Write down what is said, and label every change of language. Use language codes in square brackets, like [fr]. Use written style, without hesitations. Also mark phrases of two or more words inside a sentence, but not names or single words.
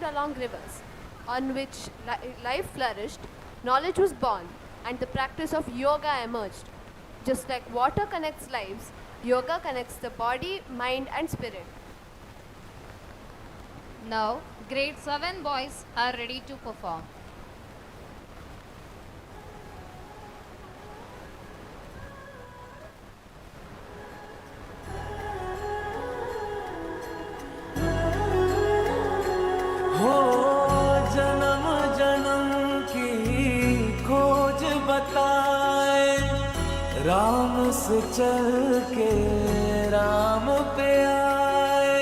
[en] along rivers, on which life flourished, knowledge was born, and the practice of yoga emerged. Just like water connects lives, yoga connects the body, mind, and spirit. Now, grade 7 boys are ready to perform. [hi] हो जन्म जन्म की खोज बताए, राम से चल के राम पे आए।